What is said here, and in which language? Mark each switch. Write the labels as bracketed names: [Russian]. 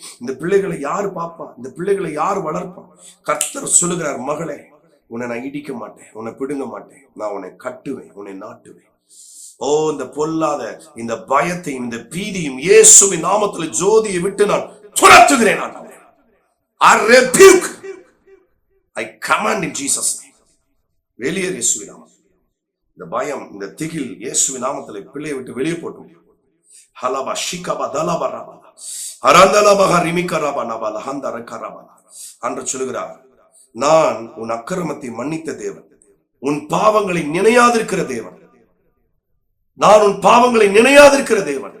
[Tamil] இந்த பிள்ளைகளை யாரு பார்ப்பான், இந்த பிள்ளைகளை யார் வளர்ப்பான்? கர்த்தர் சொல்லுகிறார், மகளே, உன்னை நான் இடிக்க மாட்டேன், உன்னை பிடுங்க மாட்டேன், நான் உன்னை கட்டுவேன், உன்னை நாட்டுவேன். ஓ, இந்த பொல்லாத இந்த பயத்தையும் இந்த பீதியும் இயேசுவின் நாமத்துல ஜோதியை விட்டு நான் துரத்துகிறேன். [English] I rebuke, I command in Jesus name. [Tamil] வெளியேறு இயேசுவின் நாமத்தில். இந்த பயம், இந்த திகில் இயேசுவின் நாமத்துல பிள்ளையை விட்டு வெளியே போட்டும். ஹலபா ஷிகபா தலபா ரபா அரந்தலபா ரிமிகா ரபா நபா ஹந்தர கரபா. அன்று சொல்லுகிறார், நான் உன் அக்கிரமத்தை மன்னித்த தேவன், உன் பாவங்களை நினையாதிருக்கிற தேவன், நான் உன் பாவங்களை நினையாதிருக்கிற தேவன்.